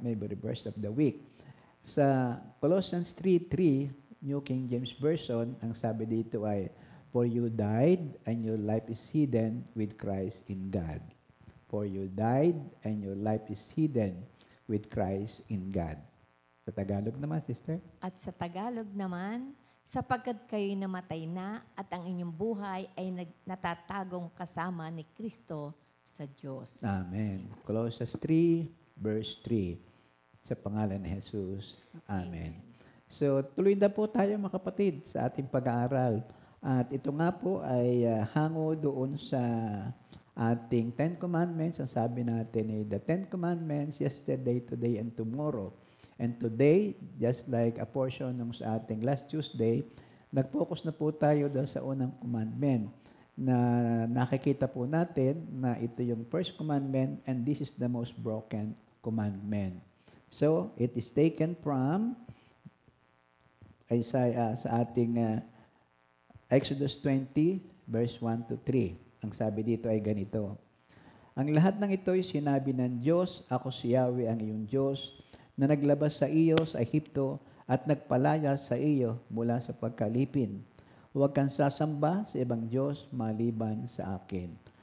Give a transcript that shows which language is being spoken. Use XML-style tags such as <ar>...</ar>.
<en>Memory verse of the week. Sa Colossians 3:3, New King James Version,</en> <tl>ang sabi dito ay,</tl> <en>for you died and your life is hidden with Christ in God. For you died and your life is hidden with Christ in God.</en> <tl>Sa Tagalog naman, sister? At sa Tagalog naman, sapagkat kayo'y namatay na at ang inyong buhay ay natatagong kasama ni Kristo sa Diyos. Amen. Colossians 3, verse 3. Sa pangalan ni Jesus. Amen. So, tuloy na po tayo mga kapatid sa ating pag-aaral. At ito nga po ay hango doon sa ating 10 Commandments. Ang sabi natin ay</tl> <en>the 10 Commandments yesterday, today, and tomorrow. And today, just like a portion</en> <tl>ng sa ating last Tuesday, nag-focus na po tayo doon sa unang commandment na nakikita po natin na ito yung first commandment</tl> <en>and this is the most broken commandment. So, it is taken from Isaiah</en> <tl>sa ating</tl> <en>Exodus 20, verse 1 to 3.</en> <tl>Ang sabi dito ay ganito, ang lahat ng ito ay sinabi ng Diyos, ako si Yahweh ang iyong Diyos, na naglabas sa iyo sa Ehipto at nagpalaya sa iyo mula sa pagkalipin. Huwag kang sasamba sa ibang Diyos maliban sa akin.</tl>